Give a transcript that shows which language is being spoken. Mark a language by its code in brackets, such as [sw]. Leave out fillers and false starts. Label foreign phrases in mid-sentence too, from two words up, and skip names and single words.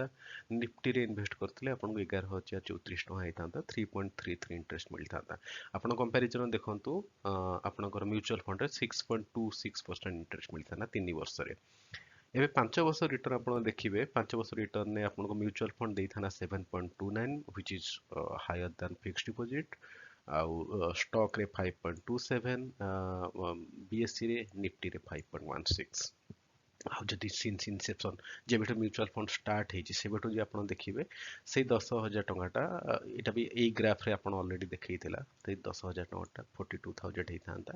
[or] ନିଫ୍ଟିରେ ଇନଭେଷ୍ଟ କରିଥିଲେ ଆପଣଙ୍କୁ 11,034 ଟଙ୍କା ହେଇଥାନ୍ତା, 3.33 ଇଣ୍ଟରେଷ୍ଟ ମିଳିଥାନ୍ତା। ଆପଣ କମ୍ପାରିଜନ ଦେଖନ୍ତୁ, ଆପଣଙ୍କର [en] mutual fundରେ [or] 6.26% ଇଣ୍ଟରେଷ୍ଟ ମିଳିଥାନ୍ତା 3 ବର୍ଷରେ। ଏବେ 5 ବର୍ଷ ରିଟର୍ନ ଆପଣ ଦେଖିବେ, 5 ବର୍ଷ ରିଟର୍ନରେ ଆପଣଙ୍କୁ [en] mutual fund [or] ଦେଇଥାନ୍ତା 7.29, [en] which is higher than fixed deposit। [or] ଆଉ ଷ୍ଟକ୍ରେ 5.27, BSEରେ ନିଫ୍ଟିରେ 5.16। ଆଉ ଯଦି [en] since inception [or] ଯେବେଠୁ [en] mutual fund start [or] ହେଇଛି, ସେବେଠୁ ଯଦି ଆପଣ ଦେଖିବେ ସେଇ 10,000 ଟଙ୍କାଟା, ଏଇଟା ବି ଏଇ ଗ୍ରାଫରେ ଆପଣ ଅଲରେଡି ଦେଖେଇଥିଲା, ସେଇ 10,000 ଟଙ୍କାଟା 42,000 ହେଇଥାନ୍ତା।